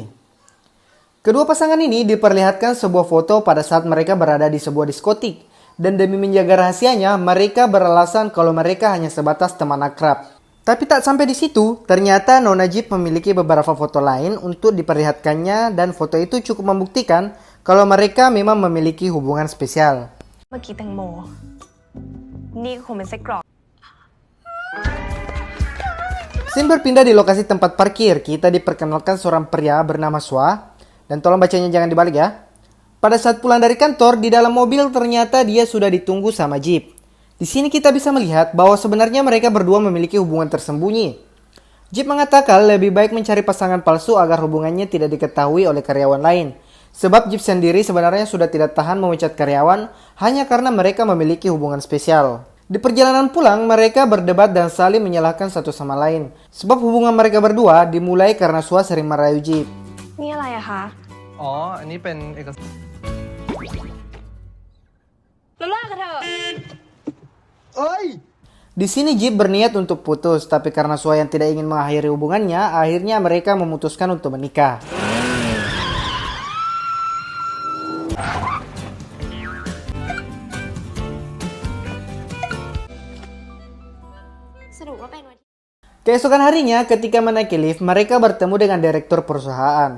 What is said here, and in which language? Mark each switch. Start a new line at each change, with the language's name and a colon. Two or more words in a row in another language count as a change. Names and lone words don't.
Indonesian: Kedua pasangan ini diperlihatkan sebuah foto pada saat mereka berada di sebuah diskotik. Dan demi menjaga rahasianya, mereka beralasan kalau mereka hanya sebatas teman akrab. Tapi tak sampai di situ, ternyata Nona Jeep memiliki beberapa foto lain untuk diperlihatkannya, dan foto itu cukup membuktikan kalau mereka memang memiliki hubungan spesial.
Thai: เมื่อกี้แตงโมนี่คงเป็นไส้กรอก
Indonesian: Scene berpindah di lokasi tempat parkir. Kita diperkenalkan seorang pria bernama Swa. Dan tolong bacanya jangan dibalik ya. Pada saat pulang dari kantor, di dalam mobil ternyata dia sudah ditunggu sama Jeep. Di sini kita bisa melihat bahwa sebenarnya mereka berdua memiliki hubungan tersembunyi. Jeep mengatakan lebih baik mencari pasangan palsu agar hubungannya tidak diketahui oleh karyawan lain. Sebab Jeep sendiri sebenarnya sudah tidak tahan memecat karyawan hanya karena mereka memiliki hubungan spesial. Di perjalanan pulang, mereka berdebat dan saling menyalahkan satu sama lain. Sebab hubungan mereka berdua dimulai karena Swa sering merayu Jeep.
Thai: นี่อะไรอะคะ อ๋อ อันนี้เป็นเอกสาร เราเลิกกันเถอะ
Indonesian: Di sini Jeep berniat untuk putus, tapi karena Swa yang tidak ingin mengakhiri hubungannya, akhirnya mereka memutuskan untuk menikah. Keesokan harinya, ketika menaiki lift, mereka bertemu dengan direktur perusahaan.